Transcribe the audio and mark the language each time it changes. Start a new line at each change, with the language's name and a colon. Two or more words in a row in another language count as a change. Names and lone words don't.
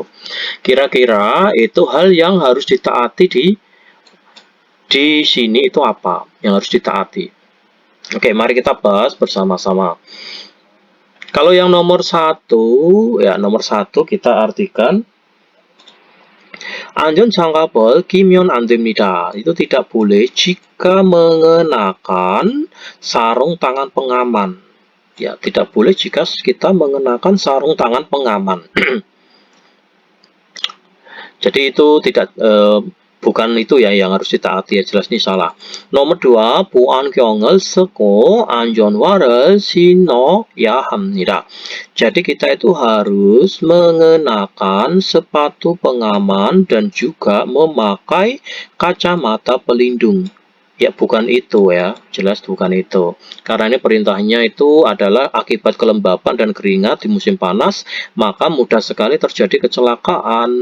Indonesian: Kira-kira itu hal yang harus ditaati di sini itu apa yang harus ditaati? Oke, mari kita bahas bersama-sama. Kalau yang nomor satu, ya nomor satu kita artikan
Korean: anjon 장갑을 끼면 안 됩니다.
Indonesian: Itu tidak boleh jika mengenakan sarung tangan pengaman. Ya, tidak boleh jika kita mengenakan sarung tangan pengaman. Jadi itu tidak bukan itu ya yang harus ditaati ya, jelas ini salah. Nomor 2,
Korean: 보안경을 쓰고 안전화를 신어야 합니다.
Indonesian: Jadi kita itu harus mengenakan sepatu pengaman dan juga memakai kacamata pelindung. Ya, bukan itu ya, jelas bukan itu. Karena ini perintahnya itu adalah akibat kelembapan dan keringat di musim panas, maka mudah sekali terjadi kecelakaan.